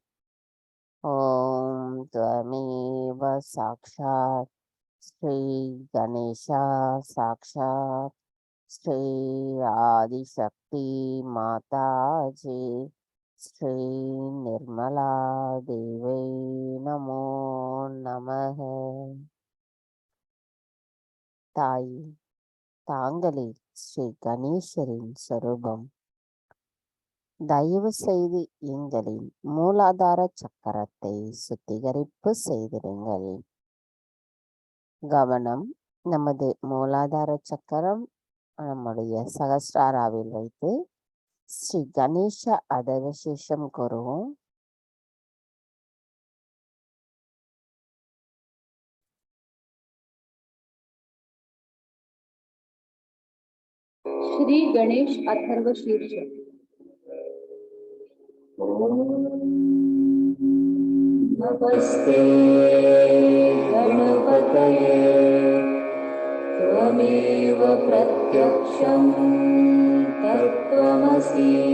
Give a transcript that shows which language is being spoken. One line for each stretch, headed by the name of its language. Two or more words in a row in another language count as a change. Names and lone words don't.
Sanskrit: ओम त्वमेव साक्षात् श्री गणेशा साक्षात् श्री आदिशक्ति माता जी श्री निर्मला देवी नमो नमः.
Tamil: தாய் தாங்களே ஸ்ரீ கணேசரின் சொரூபம். தயவு செய்து எங்களின் மூலாதார சக்கரத்தை சுத்திகரிப்பு செய்திருங்கள். கவனம் நமது மூலாதார சக்கரம் நம்முடைய சகஸ்ராராவில் வைத்து ஸ்ரீ கணேச அதவசேஷம் கூறுவோம்.
Sanskrit: श्री गणेश अथर्व शीर्ष. नमस्ते गणपतये त्वमेव प्रत्यक्षं तत्त्वमसि